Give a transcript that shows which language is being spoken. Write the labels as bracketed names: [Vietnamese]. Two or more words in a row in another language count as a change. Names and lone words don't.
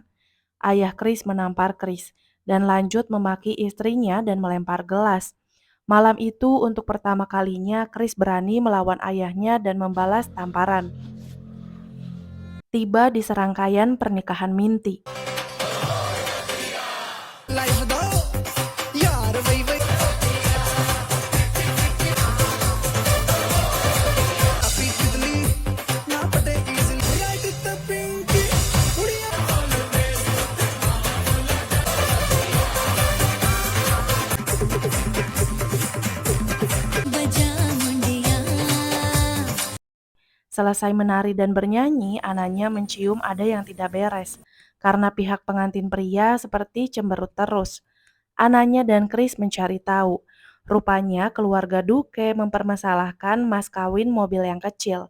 [Indonesian] Ayah Chris menampar Chris dan lanjut memaki istrinya dan melempar gelas. Malam itu untuk pertama kalinya Chris berani melawan ayahnya dan membalas tamparan. Tiba di serangkaian pernikahan Minty. लाइफ दो यार वही वही अपी तितली ना पटे easily right at the pinky उड़िया बजा मुंडिया Selesai menari dan bernyanyi, Ananya mencium ada yang tidak beres. Karena pihak pengantin pria seperti cemberut terus. Ananya dan Chris mencari tahu. Rupanya keluarga Duke mempermasalahkan mas kawin mobil yang kecil.